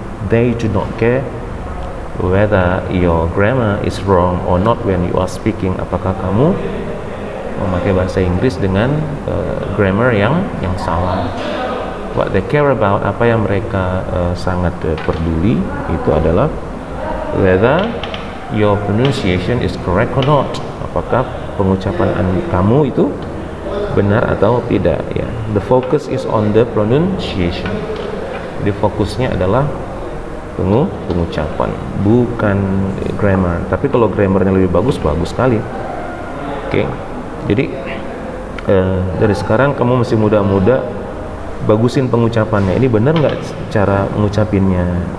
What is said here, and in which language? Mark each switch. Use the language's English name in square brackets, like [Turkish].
[English] They do not care whether your grammar is wrong or not when you are speaking. [Indonesian] Apakah kamu memakai bahasa Inggris dengan grammar yang salah? [English] What they care about, [Indonesian] apa yang mereka sangat peduli itu adalah [English] whether your pronunciation is correct or not. [Indonesian] Apakah pengucapan kamu itu benar atau tidak ya. [English] The focus is on the pronunciation. [Indonesian] Jadi fokusnya adalah pengucapan, bukan grammar. Tapi kalau grammarnya lebih bagus sekali. Oke. Jadi dari sekarang kamu masih muda-muda, bagusin pengucapannya. Ini benar nggak cara mengucapinnya?